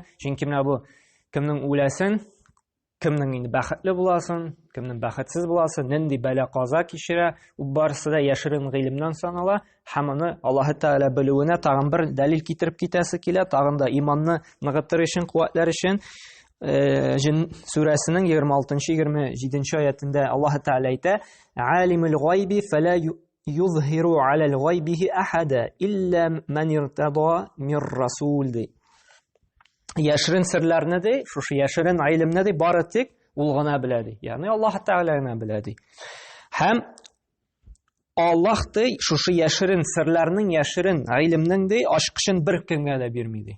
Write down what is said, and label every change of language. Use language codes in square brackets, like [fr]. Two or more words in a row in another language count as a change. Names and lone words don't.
[tt] Чөнки менә бу кемнең үләсен, кемнең инде бәхетле буласын, кемнең бәхетсез буласын, нинди бәла-каза кичерә, ул барысы да яшерен гыйлемнән санала. Һәм аны Аллаһ Тәгалә белүенә тагын бер дәлил китереп китәсе килә, тагын да иманны ныгытыр өчен, куәтләр өчен. Җин сүрәсенең 26-27 аятында Аллаһ Тәгалә әйтә: [ar] "عالم الغيب فلا يظهر على غيبه أحدا إلا من ارتضى من رسول". [tt] Яшерен серләрне ди, шушы яшерен гыйлемне ди бары тик ул гына белә ди. Ягъни Аллаһ Тәгалә генә белә ди. Һәм Аллаһ ди шушы яшерен серләрнең, яшерен гыйлемнең ди ачкычын бер кемгә дә бирми ди.